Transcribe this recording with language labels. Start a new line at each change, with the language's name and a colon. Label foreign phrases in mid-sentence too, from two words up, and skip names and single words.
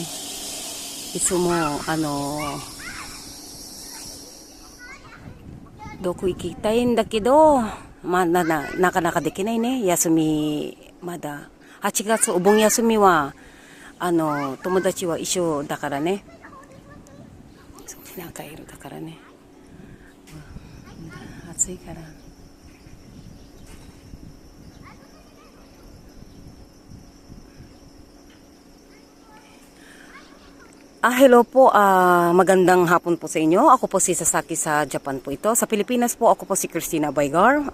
Japanese: いつも、どこ行きたいんだけど、なかなかできないね。休み、まだ。8月、お盆休みは、友達は一緒だからね。仲いるだからね。暑いから。
Filipino: Hello po, magandang hapon po sa inyo. Ako po si Sasaki sa Japan po ito. Sa Pilipinas po, ako po si Christina Baygar.